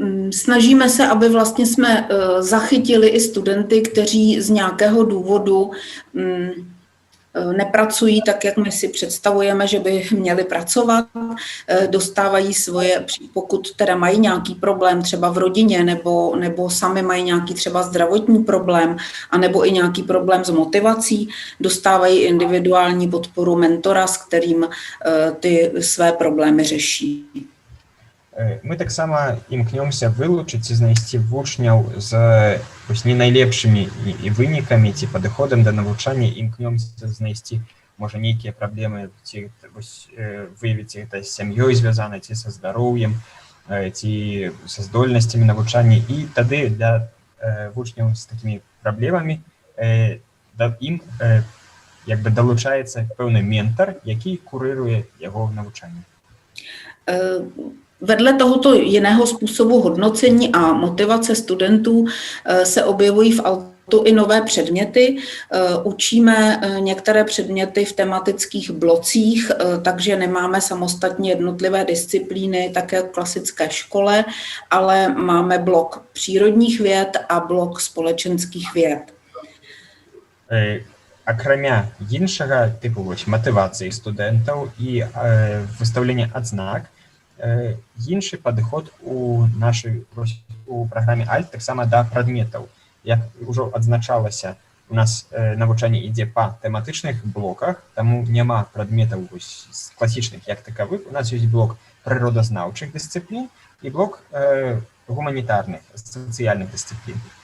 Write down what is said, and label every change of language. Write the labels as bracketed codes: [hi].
[cs] Snažíme se, aby vlastně jsme zachytili i studenty, kteří z nějakého důvodu nepracují tak, jak my si představujeme, že by měli pracovat, dostávají svoje, pokud teda mají nějaký problém třeba v rodině nebo sami mají nějaký třeba zdravotní problém, anebo i nějaký problém s motivací, dostávají individuální podporu mentora, s kterým ty své problémy řeší. [be] Мы таксама імкнёмся вылучыць і знайсці вучняў з не найлепшымі вынікамі ці падыходам да навучання, імкнёмся знайсці, можа, нейкія праблемы, ці выявіць гэта з сям'ёй звязана, ці са здароўем, ці са здольнасцямі навучання. І тады для вучняў з такімі праблемамі ім далучаецца пэўны ментар, які курыруе яго навучанне. [cs] Vedle tohoto jiného způsobu hodnocení a motivace studentů se objevují v ALTu i nové předměty. Učíme některé předměty v tematických blocích, takže nemáme samostatně jednotlivé disciplíny, také v klasické škole, ale máme blok přírodních věd a blok společenských věd. [be] Акрамя іншага типу мотивації студентаў і выстаўлення адзнак, іншы падыход у праграме ALT таксама да прадметаў. Як ужо адзначалася, у нас навучанне ідзе па тэматычных блоках, таму няма прадметаў класічных як такавых. У нас ёсць блок прыродазнаўчых дысцыплін і блок гуманітарных, сацыяльных дысцыплін.